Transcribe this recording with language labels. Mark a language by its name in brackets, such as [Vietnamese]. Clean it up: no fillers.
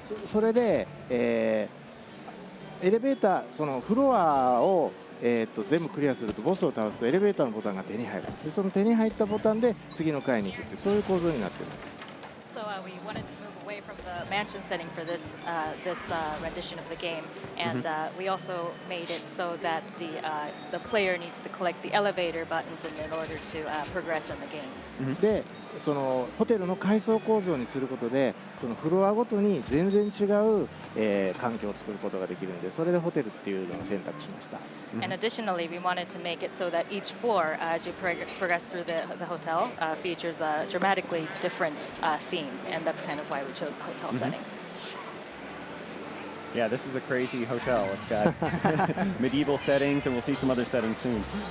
[Japanese] それで、エレベーター、そのフロアを、全部クリアするとボスを倒すとエレベーターのボタンが手に入る。でその手に入ったボタンで次の階に行くっていうそういう構造になっています。 [English] So we wanted to move away from the mansion setting for this rendition of the game, and we also made it so that the player needs to collect the elevator buttons in order to progress in the game. [Japanese] で、そのホテルの階層構造にすることで、そのフロアごとに全然違う、環境を作ることができるので、それでホテルっていうのを選択しました。 [English] And additionally, we wanted to make it so that each floor, as you progress through the hotel, features a dramatically different theme, and that's kind of why we chose the hotel setting. Yeah, this is a crazy hotel. It's got medieval settings, and we'll see some other settings soon.